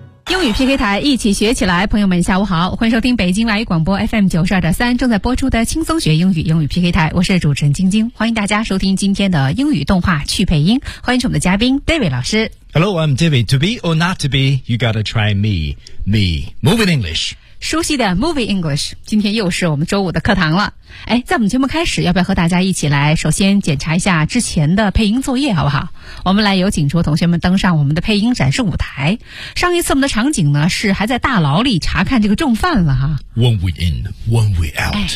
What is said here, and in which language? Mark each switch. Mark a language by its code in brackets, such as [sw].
[zh] 英语 PK 台，一起学起来。朋友们下午好，欢迎收听北京外语广播 FM92.3 正在播出的轻松学英语，英语 PK 台，我是主持人晶晶，欢迎大家收听今天的英语动画去配音，欢迎我们的嘉宾 David 老师。 [en] Hello, I'm David. To be or not to be, you gotta try me. Me, move in English. [zh] 熟悉的 Move in English, 今天又是我们周五的课堂了。哎，在我们节目开始，要不要和大家一起来首先检查一下之前的配音作业，好不好？我们来有请出同学们登上我们的配音展示舞台。上一次我们的场景呢是还在大牢里查看这个重犯了哈。 [en] One way in, one way out、哎、